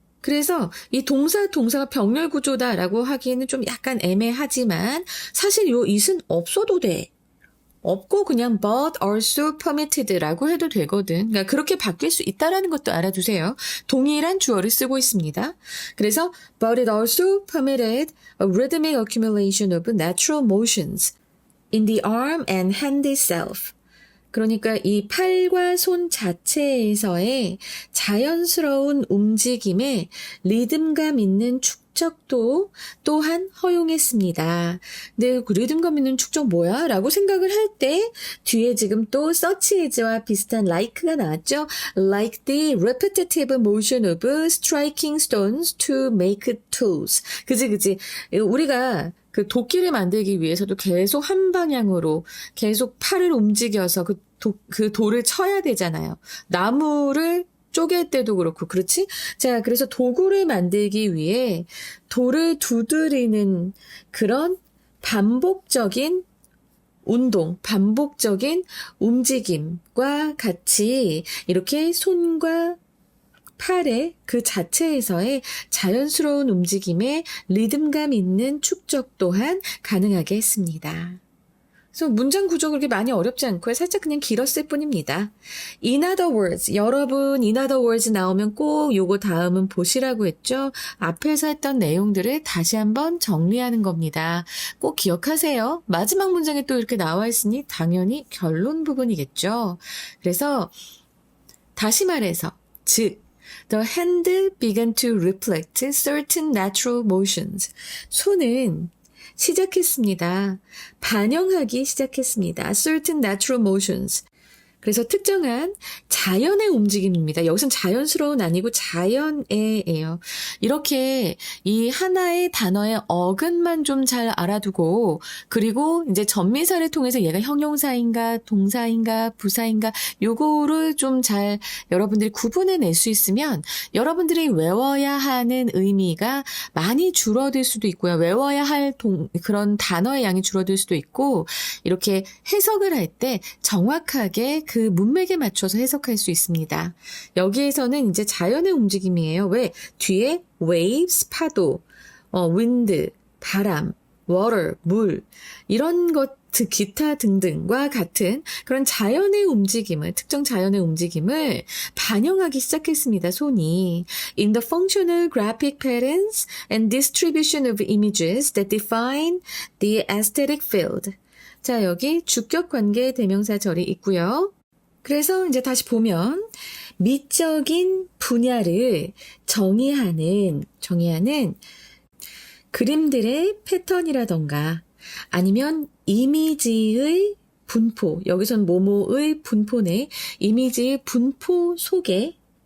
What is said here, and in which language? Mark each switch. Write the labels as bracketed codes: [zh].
[ko] 그래서 이 동사가 병렬 구조다라고 하기에는 좀 약간 애매하지만 사실 요 it은 없어도 돼. 없고 그냥 [en] but also permitted [ko] 라고 해도 되거든. 그러니까 그렇게 바뀔 수 있다라는 것도 알아두세요. 동일한 주어를 쓰고 있습니다. [en] 그래서 but it also permitted a rhythmic accumulation of natural motions in the arm and hand itself. [ko] 그러니까 이 팔과 손 자체에서의 자연스러운 움직임에 리듬감 있는 축적도 또한 허용했습니다. 근데 그 리듬감 있는 축적 뭐야? 라고 생각을 할 때 뒤에 지금 또 such as와 비슷한 like가 나왔죠? [en] Like the repetitive motion of striking stones to make tools. [ko] 그지? 우리가 그 도끼를 만들기 위해서도 계속 한 방향으로 계속 팔을 움직여서 그 돌을 쳐야 되잖아요. 나무를 쪼갤 때도 그렇고, 그렇지? 자, 그래서 도구를 만들기 위해 돌을 두드리는 그런 반복적인 운동, 반복적인 움직임과 같이 이렇게 손과 팔의 그 자체에서의 자연스러운 움직임에 리듬감 있는 축적 또한 가능하게 했습니다. 그래서 문장 구조 그렇게 많이 어렵지 않고요. 살짝 그냥 길었을 뿐입니다. [en] In other words, [ko] 여러분 [en] in other words [ko] 나오면 꼭 요거 다음은 보시라고 했죠. 앞에서 했던 내용들을 다시 한번 정리하는 겁니다. 꼭 기억하세요. 마지막 문장에 또 이렇게 나와 있으니 당연히 결론 부분이겠죠. 그래서 다시 말해서 즉 [en] The hand began to reflect certain natural motions. 손은 [ko] 시작했습니다. 반영하기 시작했습니다. [en] Certain natural motions. [ko] 그래서 특정한 자연의 움직임입니다. 여기선 자연스러운 아니고 자연의예요. 이렇게 이 하나의 단어의 어근만 좀 잘 알아두고 그리고 이제 전미사를 통해서 얘가 형용사인가 동사인가 부사인가 요거를 좀 잘 여러분들이 구분해낼 수 있으면 여러분들이 외워야 하는 의미가 많이 줄어들 수도 있고요. 외워야 할 그런 단어의 양이 줄어들 수도 있고 이렇게 해석을 할 때 정확하게 그 문맥에 맞춰서 해석할 수 있습니다. 여기에서는 이제 자연의 움직임이에요. 왜? 뒤에 waves, 파도, wind, 바람, water, 물 이런 것 기타 등등과 같은 그런 자연의 움직임을 특정 자연의 움직임을 반영하기 시작했습니다. [en] 손이 In the functional graphic patterns and distribution of images that define the aesthetic field. [ko] 자, 여기 주격 관계 대명사 절이 있고요. 그래서 이제 다시 보면 미적인 분야를 정의하는 그림들의 패턴이라던가 아니면 이미지의 분포, 여기선 뭐뭐의 분포네, 이미지의 분포 속에